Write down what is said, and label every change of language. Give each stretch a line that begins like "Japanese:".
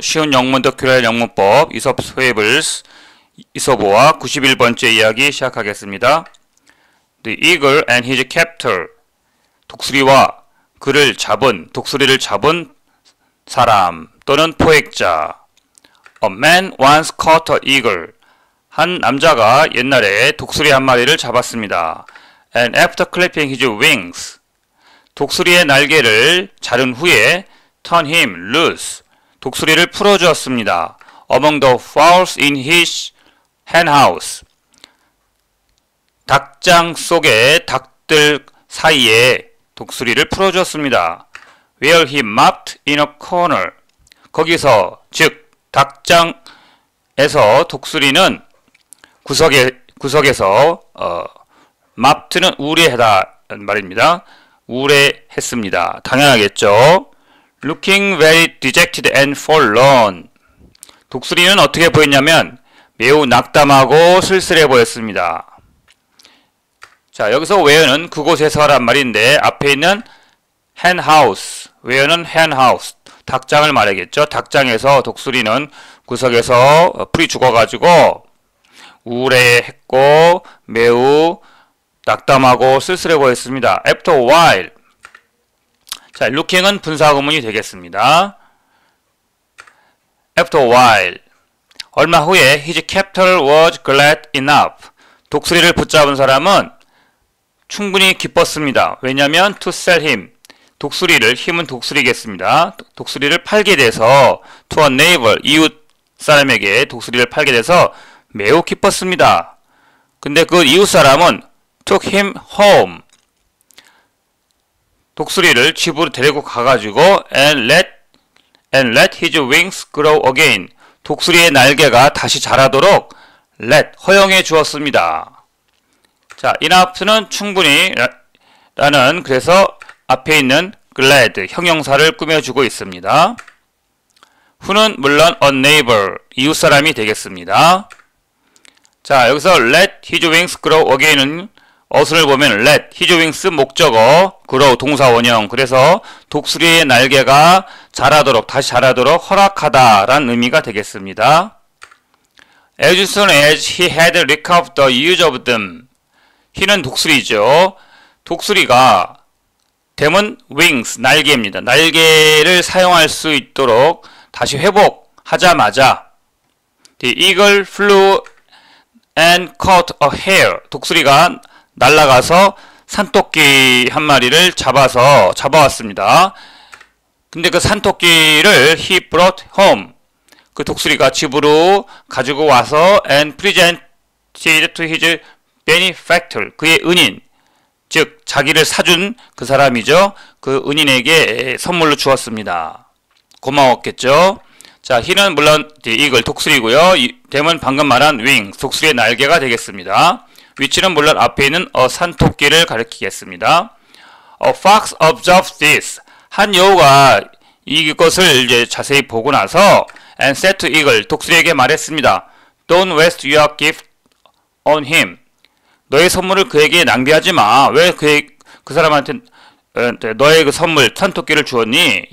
Korean: 쉬운 영문 덕큐럴 영문법 이솝 페이블스 이솝어와 91번째 이야기 시작하겠습니다.
English: The eagle and his captor.
Korean: 독수리와 독수리를 잡은 사람 또는 포획자.
English: A man once caught an eagle.
Korean: 한 남자가 옛날에 독수리 한 마리를 잡았습니다.
English: And after clipping his wings.
Korean: 독수리의 날개를 자른 후에
English: turn him loose.
Korean: 독수리를 풀어주었습니다.
English: Among the fowls in his henhouse.
Korean: 닭장 속의 닭들 사이에 독수리를 풀어주었습니다.
English: Where he mopped in a corner.
Korean: 거기서 즉 닭장에서 독수리는 구석에서 mopped는 우레하다 말입니다. 우레했습니다. 당연하겠죠.
English: Looking very dejected and forlorn.
Korean: 독수리는 어떻게 보였냐면 매우 낙담하고 쓸쓸해 보였습니다. 자, 여기서 where는 그곳에서란 말인데 앞에 있는 henhouse, where는 henhouse, 닭장을 말하겠죠. 닭장에서 독수리는 구석에서 풀이 죽어가지고 우울해했고 매우 낙담하고 쓸쓸해 보였습니다.
English: After a while.
Korean: 자, looking은 분사구문이 되겠습니다.
English: After a while.
Korean: 얼마 후에
English: his captor was glad enough.
Korean: 독수리를 붙잡은 사람은 충분히 기뻤습니다. 왜냐하면
English: to sell him.
Korean: 힘은 독수리겠습니다. 독수리를 팔게 돼서
English: to a neighbor,
Korean: 이웃 사람에게 독수리를 팔게 돼서 매우 기뻤습니다. 근데 그 이웃 사람은
English: took him home.
Korean: 독수리를 집으로 데리고 가가지고
English: and let his wings grow again.
Korean: 독수리의 날개가 다시 자라도록 허용해 주었습니다. 자, enough는 충분히 라는 그래서 앞에 있는 glad 형용사를 꾸며주고 있습니다. who는 물론 a neighbor 이웃 사람이 되겠습니다. 자, 여기서
English: let his wings grow again
Korean: 은 어순을 보면 let, his wings 목적어, grow 동사 원형. 그래서 독수리의 날개가 다시 자라도록 허락하다 라는 의미가 되겠습니다.
English: As soon as he had recovered the use of them.
Korean: he는 독수리죠. 독수리가 them wings, 날개입니다. 날개를 사용할 수 있도록 다시 회복하자마자
English: The eagle flew and caught a hare.
Korean: 독수리가 날아가서 산토끼 한 마리를 잡아왔습니다. 근데 그 산토끼를
English: he brought home.
Korean: 그 독수리가 집으로 가지고 와서
English: and presented to his benefactor.
Korean: 그의 은인, 즉 자기를 사준 그 사람이죠. 그 은인에게 선물로 주었습니다. 고마웠겠죠. 자, he는 물론 이글 독수리고요. them은 방금 말한 wings, 독수리의 날개가 되겠습니다. which는 물론 앞에 있는 산토끼를 가리키겠습니다.
English: A fox observed this.
Korean: 한 여우가 이것을 이제 자세히 보고 나서
English: and said to eagle,
Korean: 독수리에게 말했습니다.
English: Don't waste your gift on him.
Korean: 너의 선물을 그에게 낭비하지 마. 왜 그 사람한테 너의 그 선물 산토끼를 주었니?